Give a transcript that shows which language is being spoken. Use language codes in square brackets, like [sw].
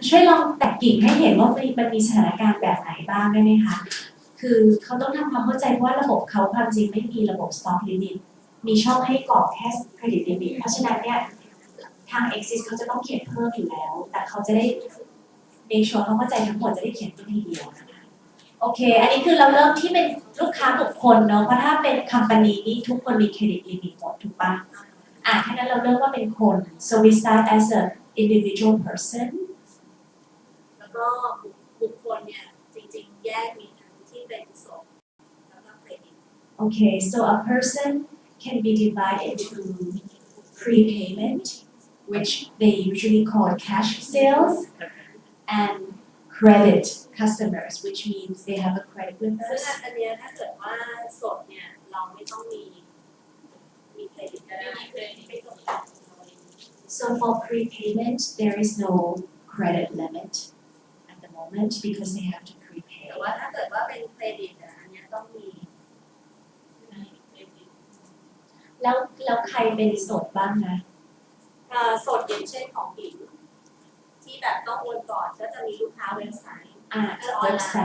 [th] ลองแตกกิ่งให้เห็นว่ามันมีสถานการณ์แบบไหนบ้างได้ไหมคะคือเขาต้องทำความเข้าใจว่าระบบเขาความจริงไม่มีระบบ stop limit มีช่องให้กรอกแค่เครดิตลิมิตเพราะฉะนั้นเนี่ยทาง Exist เขาจะต้องเขียนเพิ่มอยู่แล้วแต่เขาจะได้ make sure เขาเข้าใจทั้งหมดจะได้เขียนเป็นทีเดียวนะคะโอเคอันนี้คือเราเริ่มที่เป็นลูกค้าบุคคลเนาะเพราะถ้าเป็น company นี่ทุกคนมีเครดิตลิมิตหมดถูกปะแค่นั้นเราเริ่มว่าเป็นคน [en] so we start as a individual person [th] แล้วก็บุคคลเนี่ยจริงๆแยกมีทั้งที่เป็นสดแล้วก็เครดิต [en] Okay, so a person can be divided into prepayment, which they usually call cash sales, and credit customers, which means they have a credit with [th] ซึ่ง [en] us. [th] อันเนี้ยถ้าเกิดว่าสดเนี่ยเราไม่ต้องมีเครดิตก็ได้ไม่ต้อง [en] So for prepayment, there is no credit limit at the moment because they have to prepay. [th] แต่ว่าถ้าเกิดว่าเป็นเครดิตอันเนี้ยต้องมี แล้วใครเป็นโสดบ้างนะ สดอย่างเช่นของผิวที่แบบต้องโอนก่อนก็จะมีลูกค้าเว็บไซต์ออนไลน์ใช่